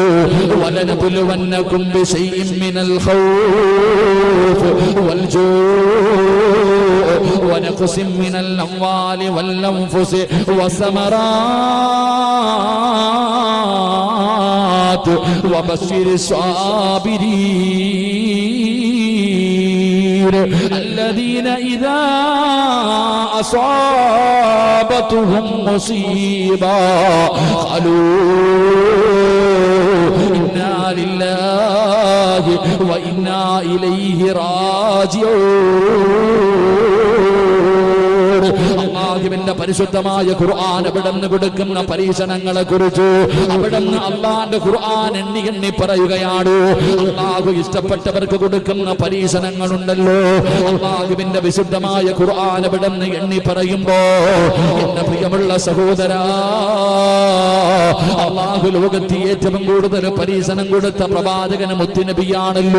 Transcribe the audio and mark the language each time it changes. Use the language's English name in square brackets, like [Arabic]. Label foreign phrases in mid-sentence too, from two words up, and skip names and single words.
[Arabic] ولنبلونكم بشيء من الخوف والجوع ونقص من الأموال والأنفس والثمرات وبشر الصابرين الذين إذا أصابتهم مصيبة قالوا إنا لله وإنا إليه راجعون. [Malayalam] അല്ലാഹുവിന്റെ പരിശുദ്ധമായ ഖുർആൻ അവിടുന്ന് കൊടുക്കുന്ന പരീക്ഷണങ്ങളെ കുറിച്ച് അവിടുന്ന് അല്ലാഹുവിന്റെ ഖുർആൻ എണ്ണി എണ്ണി പറയുകയാണ്. അല്ലാഹു ഇഷ്ടപ്പെട്ടവർക്ക് കൊടുക്കുന്ന പരീക്ഷണങ്ങളുണ്ടല്ലോ, അല്ലാഹുവിന്റെ വിശുദ്ധമായ ഖുർആൻ അവിടുന്ന് എണ്ണി പറയുമ്പോ എന്റെ പ്രിയമുള്ള സഹോദരാ, അല്ലാഹു ലോകത്ത് ഏറ്റവും കൂടുതൽ പരീക്ഷണം കൊടുത്ത പ്രവാചകൻ മുത്തുനബിയാണല്ലോ.